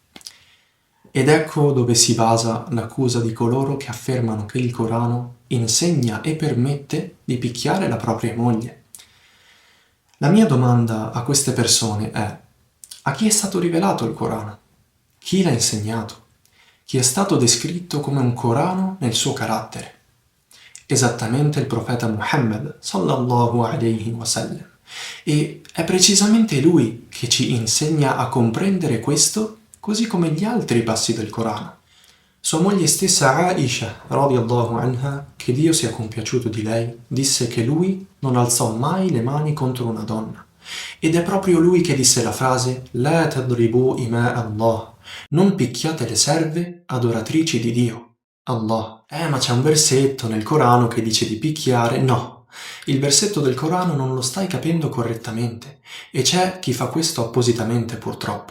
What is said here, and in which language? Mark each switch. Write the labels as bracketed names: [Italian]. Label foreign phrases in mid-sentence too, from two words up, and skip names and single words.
[Italian] Ed ecco dove si basa l'accusa di coloro che affermano che il Corano insegna e permette di picchiare la propria moglie. La mia domanda a queste persone è: a chi è stato rivelato il Corano? Chi l'ha insegnato? Chi è stato descritto come un Corano nel suo carattere? Esattamente il profeta Muhammad [Arabic] صلى الله عليه وسلم. [Italian] E è precisamente lui che ci insegna a comprendere questo, così come gli altri passi del Corano. Sua moglie stessa Aisha, [Arabic] رضي الله عنها, [Italian] che Dio sia compiaciuto di lei, disse che lui non alzò mai le mani contro una donna. Ed è proprio lui che disse la frase [Arabic] «لا تضربوا إماء الله», [Italian] non picchiate le serve adoratrici di Dio, Allah. Ma c'è un versetto nel Corano che dice di picchiare. No, il versetto del Corano non lo stai capendo correttamente, e c'è chi fa questo appositamente, purtroppo.